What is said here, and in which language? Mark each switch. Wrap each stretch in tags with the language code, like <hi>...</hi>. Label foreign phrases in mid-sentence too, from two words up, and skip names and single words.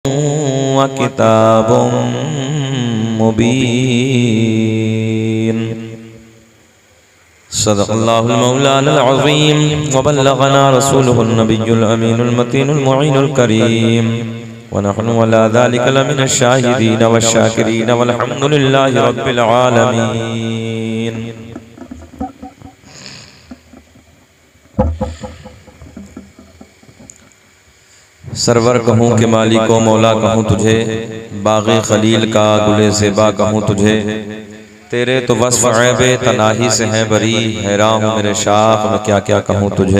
<ar>وكتاب مبين. صدق الله مولانا العظيم وبلغنا رسوله النبي الأمين المتين المعين الكريم ونحن على ذلك لمن الشاهدين والشاكرين والحمد لله رب العالمين.</ar> <ur>سرور کہوں کہ مالک و مولا کہوں تجھے، باغِ خلیل کا گلِ زیبا کہوں تجھے، تیرے تو وصف عیبِ تناہی سے ہیں بری، حیران ہوں میرے شاخ میں کیا کیا کہوں تجھے.</ur>